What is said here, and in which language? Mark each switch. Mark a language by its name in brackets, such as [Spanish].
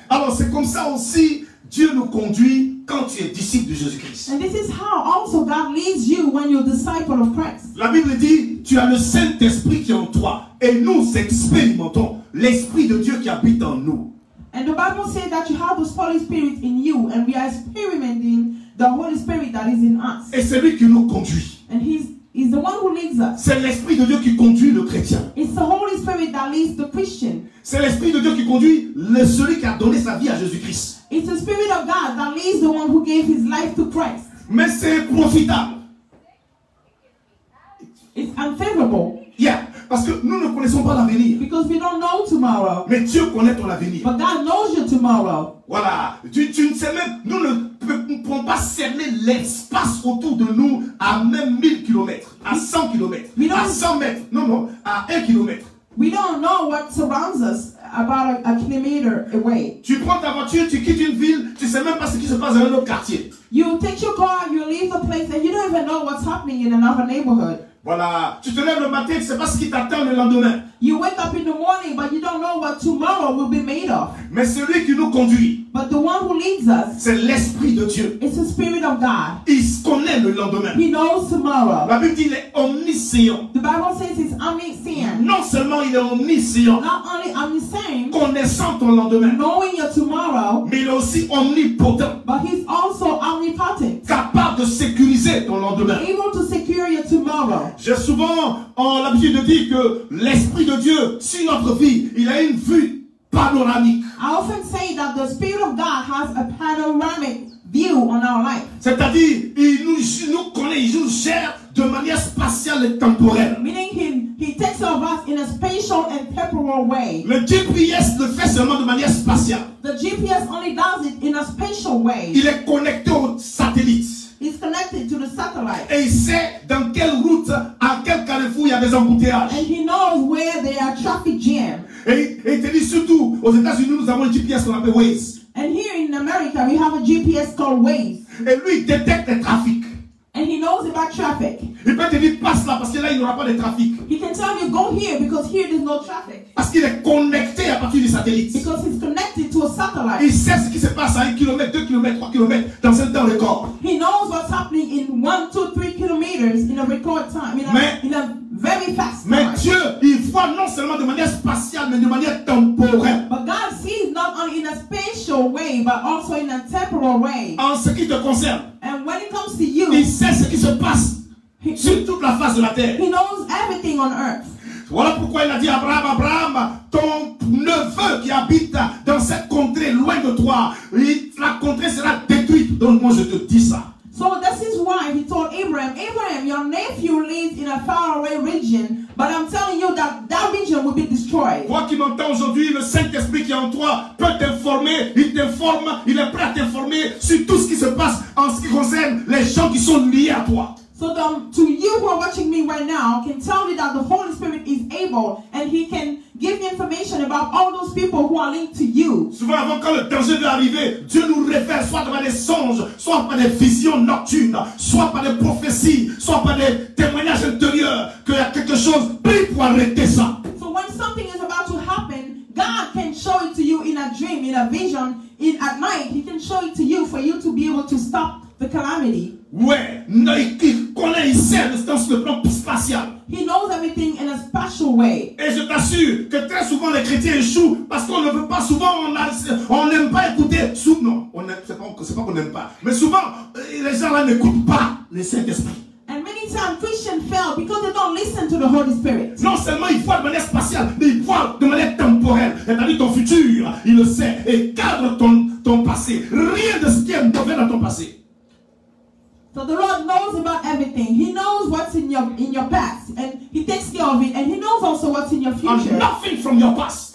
[French] Alors c'est comme ça aussi Dieu nous conduit quand tu es disciple de Jésus-Christ. [English] And this is how also God leads you when you're a disciple of Christ. [French] La Bible dit, tu as le Saint-Esprit qui est en toi. Et nous expérimentons l'Esprit de Dieu qui habite en nous. [English] And the Bible says that you have the Holy Spirit in you, and we are experimenting the Holy Spirit that is in us. [French] Et c'est lui qui nous conduit. [English] And he's the one who leads us. [French] C'est l'Esprit de Dieu qui conduit le chrétien. [English] It's the Holy Spirit that leads the Christian. [French] C'est l'Esprit de Dieu qui conduit celui qui a donné sa vie à Jésus-Christ. [English] It's the Spirit of God that leads the one who gave his life to Christ. [French] Mais c'est profitable. [English] It's unfavorable. [French] Yeah, parce que nous ne connaissons pas l'avenir. [English] Because we don't know tomorrow. [French] Mais Dieu connaît ton avenir. [English] But God knows your tomorrow. [French] Voilà. Tu ne sais même, nous ne pouvons pas cerner l'espace autour de nous à même 1000 km, à 100 km, à 100 mètres. Non, à 1 km. [English] We don't know what surrounds us about a kilometer away. [French] Tu prends ta voiture, tu quittes une ville, tu ne sais même pas ce qui se passe dans un autre quartier. [English] You take your car, you leave the place, and you don't even know what's happening in another neighborhood. [French] Voilà. Tu te lèves le matin, tu ne sais pas ce qui t'attend le lendemain. [English] You wake up in the morning, but you don't know what tomorrow will be made of. [French] Mais celui qui nous conduit, [English] But the one who leads us, [French] c'est l'Esprit de Dieu. [English] it's the Spirit of God. [French] Il connaît le lendemain. [English] He knows tomorrow. [French] La Bible dit qu'il est omniscient. [English] The Bible says he's omniscient. [French] Non seulement il est omniscient, [English] Not only omniscient, [French] connaissant ton lendemain, [English] knowing your tomorrow, [French] mais il est aussi omnipotent, [English] but he's also omnipotent, [French] capable de sécuriser ton lendemain. [English] able to secure your tomorrow. [French] J'ai souvent l'habitude de dire que l'Esprit de Dieu, sur notre vie, il a une vue panoramique. [English] I often say that the Spirit of God has a panoramic view on our life. [French] C'est-à-dire, il nous connaît, il nous gère de manière spatiale et temporelle. [English] Meaning he takes care of us in a spatial and temporal way. [French] Le GPS le fait seulement de manière spatiale. [English] The GPS only does it in a spatial way. [French] Il est connecté aux satellites. [English] It's connected to the satellite. [French] Et il sait dans quelle route, à quel carrefour il y a des embouteillages. [English] And he knows where there are traffic jams. [French] Et il te dit surtout, aux États-Unis, nous avons un GPS qu'on appelle Waze. [English] And here in America, we have a GPS called Waze. [French] Et lui, il détecte les trafics. [English] And he knows about traffic. [French] Il peut te dire, passe là, parce que là, il n'y aura pas de trafic. [English] He can tell you, go here, because here there's no traffic. [French] Parce qu'il est connecté à partir du satellite. [English] Because he's connected to a satellite. [French] Il sait ce qui se passe à 1 km, 2 km, 3 km, dans un temps record. [English] He knows what's happening in 1, 2, 3 kilometers in a record time, in a very fast time. [French] Mais Dieu, il voit non seulement de manière spatiale, mais de manière temporelle. [English] But God sees not only in a spatial way, but also in a temporal way. [French] En ce qui te concerne, [English] And when it comes to you, [French] il sait ce qui se passe sur toute la face de la terre. [English] he knows everything on earth. [French] Voilà pourquoi il a dit à Abraham, Abraham, ton neveu qui habite dans cette contrée loin de toi, la contrée sera détruite. Donc moi je te dis ça. [English] So this is why he told Abraham, Abraham, your nephew lives in a faraway region, but I'm telling you that that region will be destroyed. [French] Toi qui m'entends aujourd'hui, le Saint-Esprit qui est en toi peut t'informer, il t'informe, il est prêt à t'informer sur tout ce qui se passe en ce qui concerne les gens qui sont liés à toi. [English] So to you who are watching me right now, can tell you that the Holy Spirit is able and he can give you information about all those people who are linked to you. [French] Souvent avant quand le danger veut arriver, Dieu nous révèle soit par des songes, soit par des visions nocturnes, soit par des prophéties, soit par des témoignages intérieurs, qu'il y a quelque chose, prie pour arrêter ça. [English] So when something is about to happen, God can show it to you in a dream, in a vision, at night. He can show it to you for you to be able to stop the calamity. [French] Ouais, il connaît, il sait dans le plan spatial. [English] He knows everything in a special way. [French] Et je t'assure que très souvent les chrétiens échouent parce qu'on ne veut pas souvent, on n'aime pas écouter. Non, c'est pas qu'on n'aime pas. Mais souvent, les gens là n'écoutent pas le Saint-Esprit. [English] And many times Christians fail because they don't listen to the Holy Spirit. [French] Non seulement ils voient de manière spatiale, mais ils voient de manière temporelle. C'est-à-dire ton futur, il le sait, et cadre ton passé. Rien de ce qui est mauvais dans ton passé. [English] So the Lord knows about everything. He knows what's in your past, and He takes care of it, and He knows also what's in your future. And nothing from your past